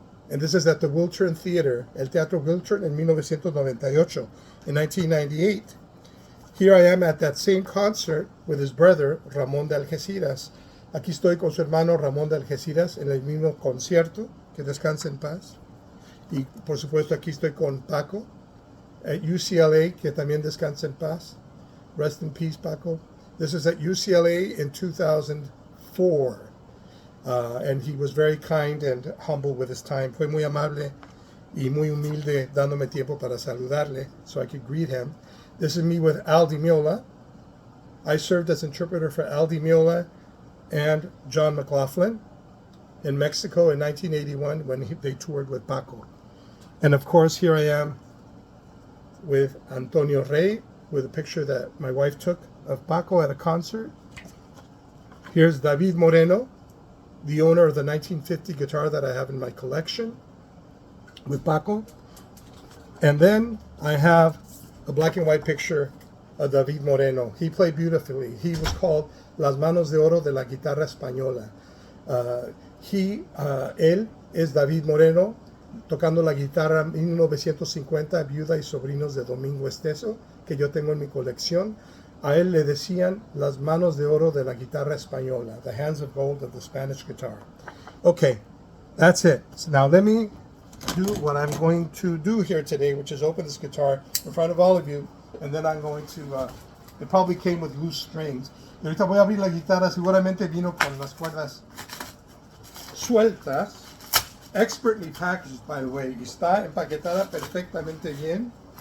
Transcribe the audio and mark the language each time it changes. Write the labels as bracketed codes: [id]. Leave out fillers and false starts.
[en] And this is at the Wiltern Theater, El Teatro Wiltern, in 1998. In 1998, here I am at that same concert with his brother, Ramón de Algeciras. [es] Aquí estoy con su hermano Ramón de Algeciras en el mismo concierto, que descanse en paz. Y por supuesto aquí estoy con Paco at UCLA, que también descansa en paz. [en] Rest in peace, Paco. This is at UCLA in 2004. And he was very kind and humble with his time. [es] Fue muy amable y muy humilde dándome tiempo para saludarle [en] so I could greet him. This is me with Al Di Meola. I served as interpreter for Al Di Meola and John McLaughlin in Mexico in 1981 when they toured with Paco. And of course, here I am with Antonio Rey with a picture that my wife took of Paco at a concert. Here's David Moreno, the owner of the 1950 guitar that I have in my collection with Paco. And then I have a black and white picture of David Moreno. He played beautifully. He was called Las Manos de Oro de la Guitarra Española. [es] Él es David Moreno, tocando la guitarra 1950, viuda y sobrinos de Domingo Esteso, que yo tengo en mi colección. A él le decían las manos de oro de la guitarra española, the hands of gold of the Spanish guitar. [en] Okay, that's it. So now let me do what I'm going to do here today, which is open this guitar in front of all of you, and then I'm going to, it probably came with loose strings. [es] Y ahorita voy a abrir la guitarra, seguramente vino con las cuerdas sueltas, [en] expertly packaged, by the way, [es] y está empaquetada perfectamente bien.